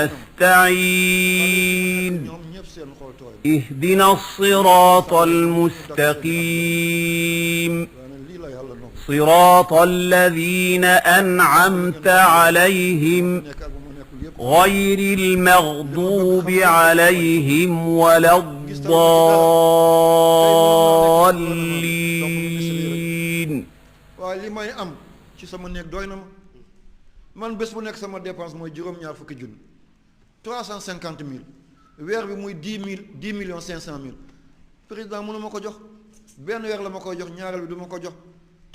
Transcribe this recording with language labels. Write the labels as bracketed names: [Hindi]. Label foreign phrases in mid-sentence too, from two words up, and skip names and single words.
[Arabic] نستعين اهدنا الصراط المستقيم صراط الذين أنعمت عليهم غير المغضوب عليهم ولا الضالين. [Wolof] ci sama néeg doy na ma man bés bu nekk sama dépense mooy juróom-ñaar fukki junni 350 000 weer bi muy 10 millions 500 000 président mënu ma ko jox benn weer la ma koy jox ñaareel bi du ma ko jox te